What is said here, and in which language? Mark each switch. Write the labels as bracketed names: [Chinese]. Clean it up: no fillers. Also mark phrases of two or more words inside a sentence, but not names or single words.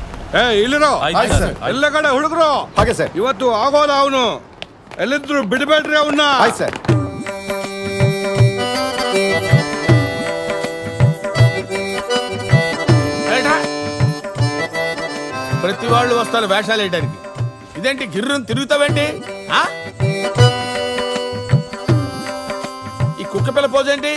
[Kannada] ಇಲ್ಲಿರೋ ಎಲ್ಲ ಕಡೆ ಹುಡುಗರು ಹಾಗೆ ಸರ್. ಇವತ್ತು ಆಗೋಲ್ಲ ಅವನು ಎಲ್ಲಿದ್ರು ಬಿಡಬೇಡ್ರಿ ಅವನ್ನ. ಆಯ್ತು ಸರ್. [Telugu] ప్రతి వాళ్ళు వస్తారు వేషాలు వేయడానికి. ఇదేంటి గిర్రుని తిరుగుతావేంటి? ఈ కుక్క పిల్ల పోజ్ ఏంటి?